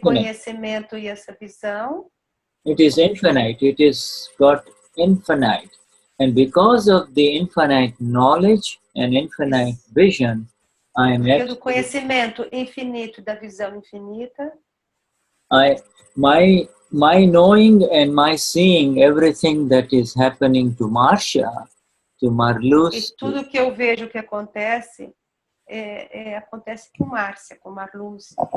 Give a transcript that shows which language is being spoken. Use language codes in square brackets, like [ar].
[pt] Conhecimento e essa visão, [en] it is infinite. It is got infinite. And because of the infinite knowledge and infinite vision, I am [pt] do conhecimento infinito da visão infinita, [en] my knowing and my seeing everything that is happening to Marcia, to Marluce. [pt] E tudo que eu vejo que acontece, acontece com Marcia, com Marluce.